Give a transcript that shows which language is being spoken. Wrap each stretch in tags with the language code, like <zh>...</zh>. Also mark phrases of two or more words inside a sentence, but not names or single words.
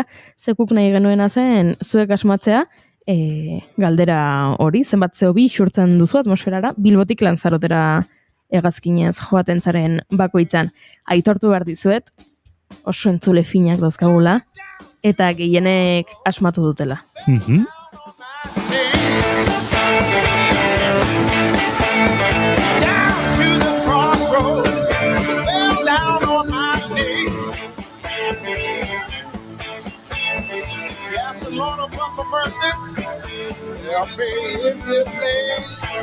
<eu>Zekuk nahi genuena zen, zuek asmatzea, galdera hori, zenbat CO2 xurtzen duzu atmosferara, Bilbotik Lanzarotera hegazkinez joaten zaren bakoitzan. Aitortu behar dizuet, oso entzule finak dauzkagula, eta gehienek asmatu dutela.</eu> <en>Lord above for mercy, help me in this place.</en>